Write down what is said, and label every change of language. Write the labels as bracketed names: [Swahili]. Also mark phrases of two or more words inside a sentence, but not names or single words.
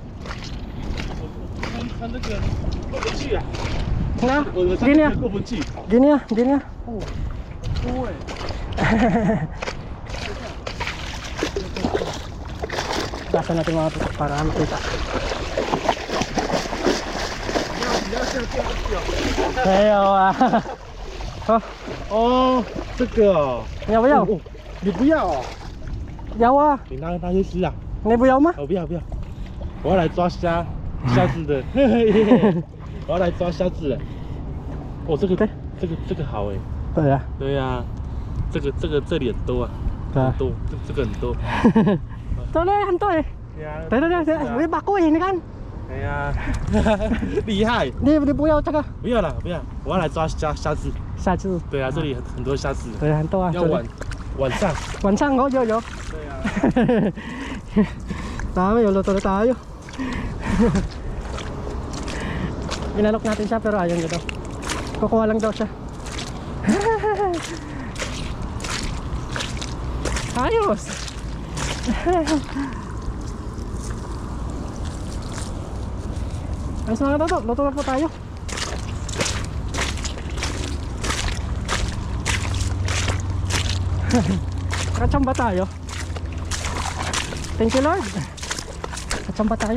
[Filipino] Na, gini ah. Gini ah, gini ah. Basa natin mga tutok para makita. Ayaw ah. [Chinese] 哦，这个哦，要不要？哦你不要哦，要啊。你拿去吃啊？你不要吗？我不要不要，我要来抓虾子的，我要来抓虾子的。哦，这个好哎。对啊。对呀，这里很多啊，对啊很多，这个很多。走嘞，很多嘞。对呀，对，别把贵，你看。哎呀，厉害！你不要这个？不要了，不要，我要来抓虾子。下次。对啊，这里很多虾子。对，很多啊。要晚上。晚上oh, yo. 对啊。 [Filipino] Dami, luto na tayo. Inalok natin siya pero ayaw niya daw. Kukuha lang daw siya. Ayos. Ayos mga toto, luto na po tayo. Kachamba tayo. [English] Thank you Lord. [Filipino] Kachamba tayo.